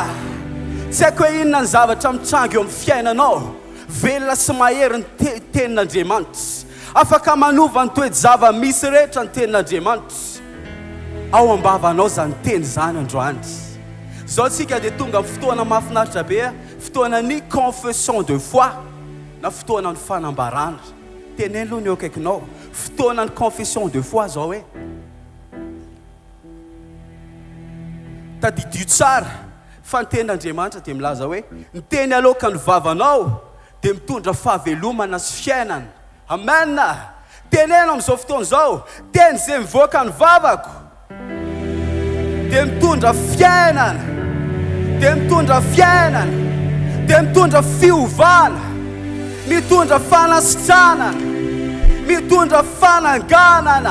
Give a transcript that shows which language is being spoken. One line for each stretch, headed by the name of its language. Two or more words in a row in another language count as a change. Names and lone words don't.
Malagasy: Tsy haiko hoe inona ny zavatra mitrango eo amin'ny fiainanao. Velona sy mahery ny tenin'Andriamanitra. Afaka manova ny toe-java misy rehetra ny tenin'Andriamanitra. Ao ambavanao zany teny zany androany. Zao tsika dia tonga amin'ny fotoana mahafinaritra be, fotoana ny
French: confession de foi
Malagasy: na fotoana ny fanambarana. Teneny aloha ny eo akaikinao, fotoana ny
French: confession de foi
Malagasy: zao hoe tadidio tsara fa ny tenin'Andriamanitra dia milaza hoe ny teny aloka ny vavanao dia mitondra fahavelomana sy fiainana. Amen. Tenena amin'izao fotoana izao, teny izay mivoaka ny vavako dia mitondra fiainana, dia mitondra fiainana, dia mitondra fiovana, mitondra fanasitranana, mitondra fananganana.